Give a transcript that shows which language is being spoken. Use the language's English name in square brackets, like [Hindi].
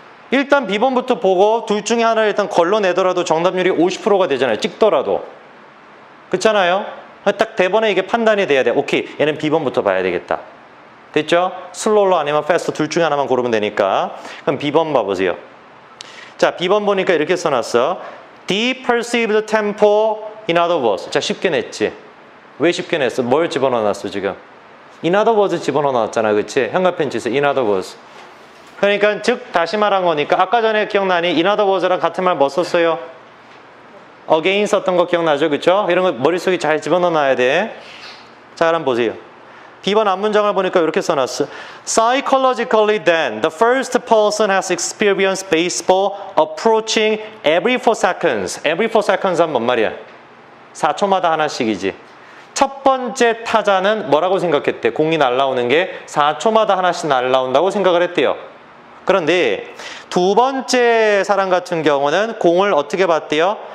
[Korean] 일단 B번부터 보고 둘 중에 하나를 일단 걸러내더라도 정답률이 50%가 되잖아요. 찍더라도. 그렇잖아요? 딱 대번에 이게 판단이 돼야 돼. 오케이 얘는 B번부터 봐야 되겠다. 됐죠? 슬로우로 아니면 패스트 둘 중에 하나만 고르면 되니까. 그럼 B번 봐보세요. 자, B번 보니까 이렇게 써놨어. [English] The perceived tempo in other words. [Korean] 자, 쉽게 냈지. 왜 쉽게 냈어? 뭘 집어넣어놨어 지금? [English] In other words [Korean] 집어넣어놨잖아. 그치? 형광펜치에서 [English] in other words. [Korean] 그러니까 즉 다시 말한 거니까 아까 전에 기억나니? [English] in other words [Korean] 랑 같은 말 뭐 썼어요? again 썼던 거 기억나죠? 그쵸? 이런 거 머릿속에 잘 집어넣어놔야 돼. 자, 그럼 보세요. B번 앞문장을 보니까 이렇게 써놨어. [English] Psychologically then, the first person has experienced baseball approaching every 4 seconds. Every 4 seconds [Korean] 하면 뭔 말이야? 4초마다 하나씩이지. 첫 번째 타자는 뭐라고 생각했대? 공이 날아오는 게 4초마다 하나씩 날아온다고 생각을 했대요. 그런데 두 번째 사람 같은 경우는 공을 어떻게 봤대요?